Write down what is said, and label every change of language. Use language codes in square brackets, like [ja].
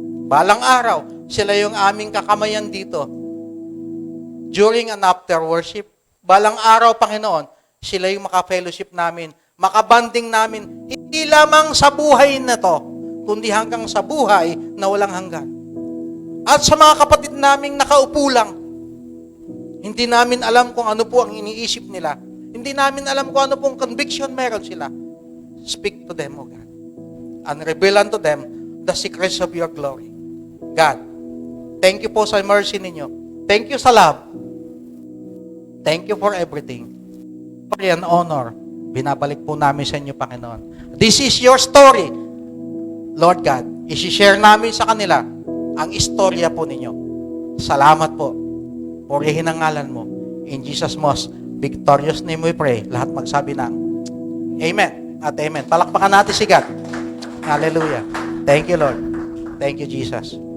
[tl] Balang araw, sila yung aming kakamayan dito. [en] During and after worship, [tl] balang araw, Panginoon, sila yung maka-fellowship namin, makabanding namin, hindi lamang sa buhay na to, kundi hanggang sa buhay na walang hanggan. At sa mga kapatid naming nakaupo lang, hindi namin alam kung ano po ang iniisip nila. Hindi namin alam kung ano pong conviction meron sila. [en] Speak to them, O God, and reveal unto them the secrets of your glory. God, thank you po sa mercy ninyo. Thank you sa love. Thank you for everything. Glory and honor, [tl] binabalik po namin sa inyo, Panginoon. [en] This is your story, Lord God. [tl] I-share namin sa kanila ang istorya po ninyo. Salamat po. Purihin ang ngalan mo. [en] In Jesus' most victorious name we pray. [tl] Lahat magsabi ng Amen at Amen. Palakpakan natin si God. Hallelujah. [en] Thank you, Lord. Thank you, Jesus.